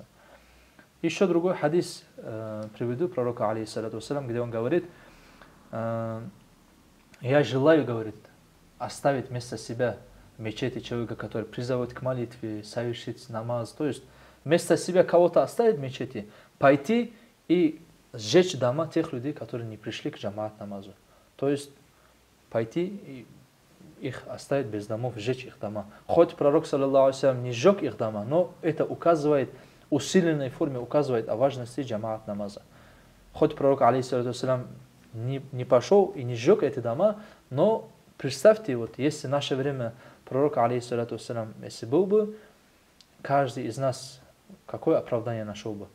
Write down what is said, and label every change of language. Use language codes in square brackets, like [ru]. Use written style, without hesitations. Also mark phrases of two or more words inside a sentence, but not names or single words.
[ru] Еще другой хадис приведу пророка, [ar] عليه الصلاة والسلام, [ru] где он говорит: я желаю, говорит, оставить вместо себя в мечети человека, который призывает к молитве, совершить намаз. То есть вместо себя кого-то оставить в мечети, пойти и сжечь дома тех людей, которые не пришли к джамаат намазу. То есть пойти и их оставить без домов, сжечь их дома. Хоть пророк, [ar] صلى الله عليه وسلم, [ru] не сжег их дома, но это указывает, усиленной форме указывает о важности джамаат намаза. Хоть пророк, [ar] عليه الصلاة والسلام, [ru] не пошел и не сжег эти дома, но представьте, вот если в наше время пророк, [ar] عليه الصلاة والسلام, [ru] если был бы, каждый из нас какое оправдание нашел бы?